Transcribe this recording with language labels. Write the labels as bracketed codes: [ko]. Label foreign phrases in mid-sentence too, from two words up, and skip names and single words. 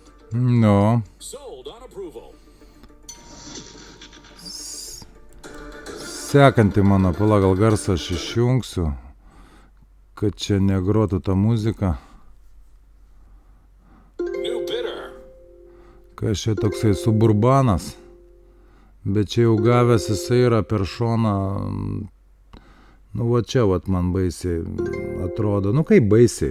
[lt] Nu, [en] Sold on approval. [lt] sekanti mano, gal garsą aš išjungsiu, kad čia negrotų ta muzika. [en] New bidder. [lt] Kai čia toksai suburbanas, bet čia jau gavęs jisai yra per šoną, nu va čia vat man baisiai atrodo, nu kaip baisiai.